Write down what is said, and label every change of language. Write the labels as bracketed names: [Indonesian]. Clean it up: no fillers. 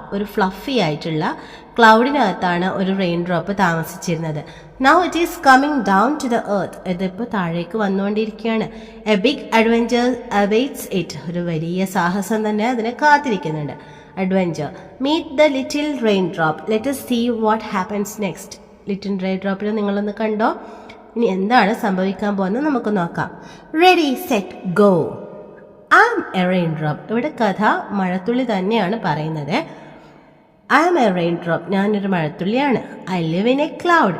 [Malayalam] ഒരു ഫ്ലഫി ആയിട്ടുള്ള ക്ലൗഡിനകത്താണ് ഒരു റെയിൻ ഡ്രോപ്പ് താമസിച്ചിരുന്നത്. [English] Now it is coming down to the earth. [Malayalam] ഇതിപ്പോൾ താഴേക്ക് വന്നുകൊണ്ടിരിക്കുകയാണ്. [English] A big adventure awaits it. [Malayalam] ഒരു വലിയ സാഹസം തന്നെ അതിനെ കാത്തിരിക്കുന്നുണ്ട്. [English] Adventure. Meet the little rain drop. Let us see what happens next. [Malayalam] Little rain ഡ്രോപ്പിൽ നിങ്ങളൊന്ന് കണ്ടോ? ഇനി എന്താണ് സംഭവിക്കാൻ പോകുന്നത് നമുക്ക് നോക്കാം. [English] Ready set go. I am a rain drop. [Malayalam] ഇവിടെ കഥ മഴത്തുള്ളി തന്നെയാണ് പറയുന്നത്. [English] I am a rain drop. [Malayalam] ഞാനൊരു മഴത്തുള്ളിയാണ്. [English] I live in a cloud.